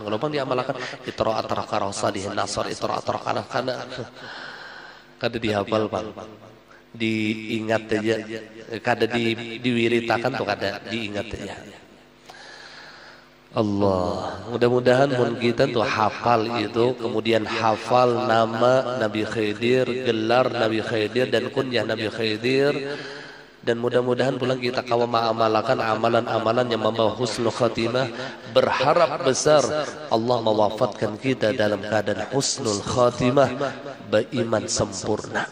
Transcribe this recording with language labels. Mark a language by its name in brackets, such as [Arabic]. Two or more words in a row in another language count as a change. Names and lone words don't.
[Indonesian] Kalau bang diamalkan, itrah, atrah, karoh, salihin, nasar, itrah, atrah, karena kada dihafal bang. Diingat aja. [Banjar] Kada diwiritakan tuh kada diingat aja. [Indonesian] Allah, mudah-mudahan mun kita tuh hafal itu, kemudian hafal nama Nabi Khidir, gelar Nabi Khidir dan kunyah Nabi Khidir, dan mudah-mudahan pulang kita kawa mengamalkan amalan-amalan yang membawa [Arabic] husnul khatimah. [Indonesian] Berharap besar Allah mewafatkan kita dalam keadaan [Arabic] husnul khatimah, [Indonesian] beriman sempurna.